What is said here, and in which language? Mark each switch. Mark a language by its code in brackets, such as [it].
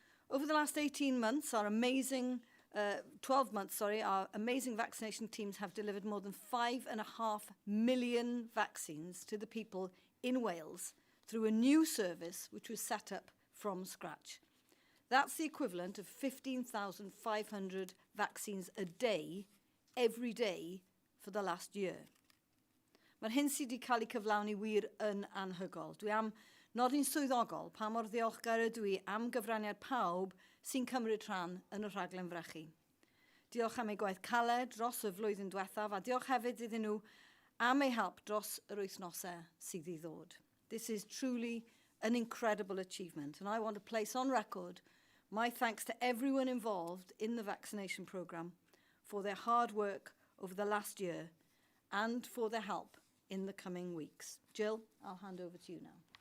[en] Over the last 18 months, our amazing 12 months, our amazing vaccination teams have delivered more than 5.5 million vaccines to the people in Wales through a new service which was set up from scratch. That's the equivalent of 15,500 vaccines a day, every day, for the last year. [cy] Mae'r hyn sydd wedi cael ei cyflawni wir yn anhygol. Dwi am nodi'n swyddogol pa mor ddiolchgar ydw I am gyfraniad pawb sy'n cymryd rhan yn y rhaglen frechu. Diolch am ei gwaith caled dros y flwyddyn diwethaf a diolch hefyd iddyn nhw am ei help dros yr wythnosau sydd I ddod. [en] This is truly an incredible achievement and I want to place on record my thanks to everyone involved in the vaccination programme for their hard work over the last year and for their help in the coming weeks. Gill, I'll hand over to you now.